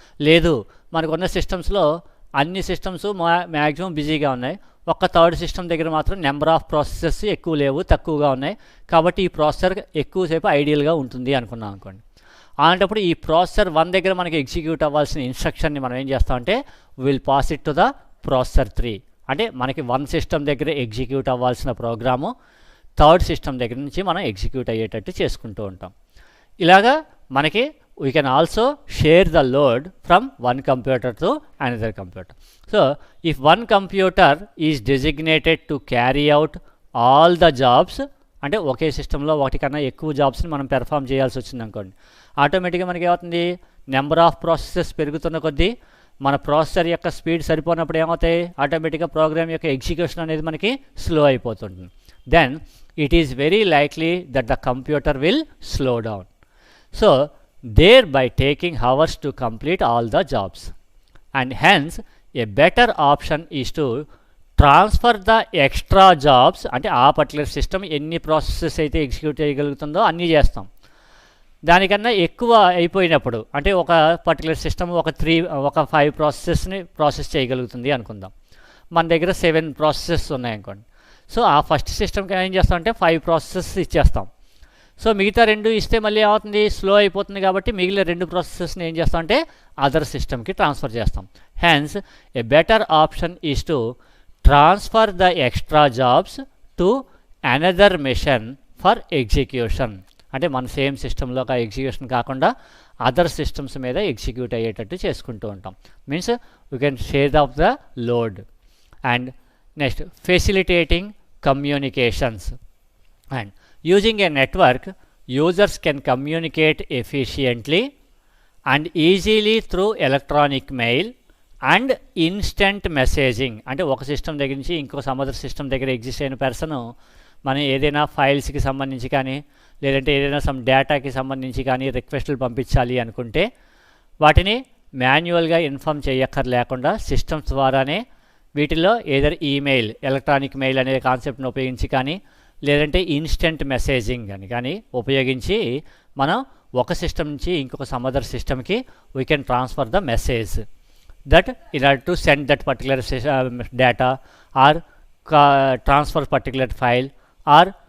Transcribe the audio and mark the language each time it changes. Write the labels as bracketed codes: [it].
[te] లేదు మనకున్న సిస్టమ్స్లో అన్ని సిస్టమ్స్ మ్యాక్సిమం బిజీగా ఉన్నాయి, ఒక్క థర్డ్ సిస్టమ్ దగ్గర మాత్రం నెంబర్ ఆఫ్ ప్రాసెసర్స్ ఎక్కువ లేవు, తక్కువగా ఉన్నాయి, కాబట్టి ఈ ప్రాసెసర్ ఎక్కువసేపు ఐడియల్గా ఉంటుంది అనుకున్నాం అనుకోండి. అలాంటప్పుడు ఈ ప్రాసెసర్ 1 దగ్గర మనకి ఎగ్జిక్యూట్ అవ్వాల్సిన ఇన్స్ట్రక్షన్ని మనం ఏం చేస్తామంటే [en] Will pass it to the processor 3. [te] అంటే మనకి 1 సిస్టమ్ దగ్గర ఎగ్జిక్యూట్ అవ్వాల్సిన ప్రోగ్రాము థర్డ్ సిస్టమ్ దగ్గర నుంచి మనం ఎగ్జిక్యూట్ అయ్యేటట్టు చేసుకుంటూ ఉంటాం. ఇలాగా మనకి [en] we can also share the load from one computer to another computer. So if one computer is designated to carry out all the jobs, [te] అంటే ఒకే సిస్టంలో ఒకటి కన్నా ఎక్కువ జాబ్స్ని మనం పెర్ఫామ్ చేయాల్సి వచ్చింది అనుకోండి, ఆటోమేటిక్గా మనకి ఏమవుతుంది? నెంబర్ ఆఫ్ ప్రాసెసెస్ పెరుగుతున్న కొద్దీ మన ప్రాసెసర్ యొక్క స్పీడ్ సరిపోయినప్పుడు ఏమవుతాయి? ఆటోమేటిక్గా ప్రోగ్రామ్ యొక్క ఎగ్జిక్యూషన్ అనేది మనకి స్లో అయిపోతుంది. [en] Then it is very likely that the computer will slow down. So thereby taking hours to complete all the jobs, and hence a better option is to transfer the extra jobs. [te] అంటే ఆ particular system ఎన్ని processes అయితే execute చేయగలుగుతుందో అన్నీ చేస్తాం. దానికన్నా ఎక్కువ అయిపోయినప్పుడు అంటే ఒక పర్టికులర్ సిస్టమ్ ఒక 5 ప్రాసెసెస్ని ప్రాసెస్ చేయగలుగుతుంది అనుకుందాం. మన దగ్గర 7 ప్రాసెసెస్ ఉన్నాయనుకోండి. సో ఆ ఫస్ట్ సిస్టమ్కి ఏం చేస్తామంటే 5 ప్రాసెసెస్ ఇచ్చేస్తాం. సో మిగతా 2 ఇస్తే మళ్ళీ ఏమవుతుంది? స్లో అయిపోతుంది. కాబట్టి మిగిలిన 2 ప్రాసెసెస్ని ఏం చేస్తామంటే అదర్ సిస్టమ్కి ట్రాన్స్ఫర్ చేస్తాం. [en] Hence a better option is to transfer the extra jobs to another machine for execution. [te] అంటే మన సేమ్ సిస్టంలో ఎగ్జిక్యూషన్ కాకుండా అదర్ సిస్టమ్స్ మీద ఎగ్జిక్యూట్ అయ్యేటట్టు చేసుకుంటూ ఉంటాం. [en] Means we can share of the load. And next facilitating communications. And using a network, users can communicate efficiently and easily through electronic mail and instant messaging. [te] అంటే ఒక system దగ్గర నుంచి ఇంకో some other system దగ్గర exist అయిన person మనం ఏదైనా ఫైల్స్కి సంబంధించి కానీ లేదంటే ఏదైనా సమ్ డేటాకి సంబంధించి కానీ రిక్వెస్టులు పంపించాలి అనుకుంటే వాటిని మాన్యువల్గా ఇన్ఫామ్ చేయక్కర్లేకుండా సిస్టమ్స్ ద్వారానే వీటిల్లో ఏదైనా ఈమెయిల్ ఎలక్ట్రానిక్ మెయిల్ అనే కాన్సెప్ట్ని ఉపయోగించి కానీ లేదంటే ఇన్స్టెంట్ మెసేజింగ్ అని కానీ ఉపయోగించి మనం ఒక సిస్టమ్ నుంచి ఇంకొక సమ్ అదర్ సిస్టమ్కి [en] we can transfer the message that in order to send that particular data or transfer particular file or